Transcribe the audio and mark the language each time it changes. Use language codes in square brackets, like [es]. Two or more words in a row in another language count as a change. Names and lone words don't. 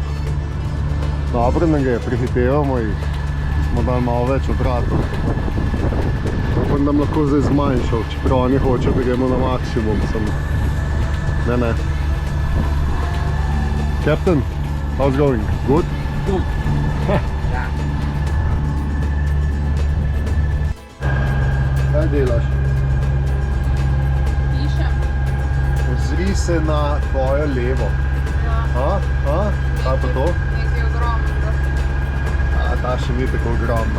[sl] Dobro ne gre, prehitevamo jih. Smo dali malo več obratov. Upam, da lahko zdaj zmanjšal, čeprav oni hoče, da gremo na maksimum. Ne. [en] Captain, how's it going? Good? Good. [sl] Kaj delaš? Pišem. Ozri se na tvojo levo. Ja. Kaj pa to? Nekaj ogromnega. Ta še ni tako ogromna.